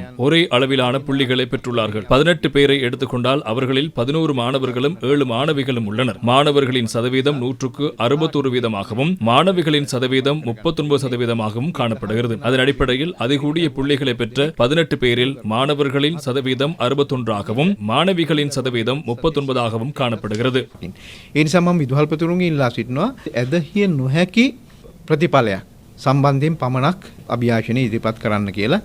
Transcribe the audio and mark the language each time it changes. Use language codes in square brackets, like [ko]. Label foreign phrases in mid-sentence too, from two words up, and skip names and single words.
[ta] ஒரே அளவிலான புள்ளிகளை பெற்றுள்ளார்கள். 18 பேரை எடுத்துக்கொண்டால் அவர்களில் 11 மாணவர்களும் 7 மாணவிகளும் உள்ளனர். மாணவர்களின் சதவீதம் 161%, மாணவிகளின் சதவீதம் 39% காணப்படுகிறது. அதன் அடிப்படையில் அதிகூடிய புள்ளிகளை பெற்ற 18 பேரில் மாணவர்களின் சதவீதம் 61%, மாணவிகளின் சதவீதம் 39% காணப்படுகிறது. [si] ඒ නිසා මම විදුහල්පතිවරුන්ගෙන් ඉල්ලා සිටිනවා ඇදහිය නොහැකි ප්‍රතිඵලයක් සම්බන්ධයෙන් පමණක් අභියාචනය ඉදිරිපත් කරන්න කියලා.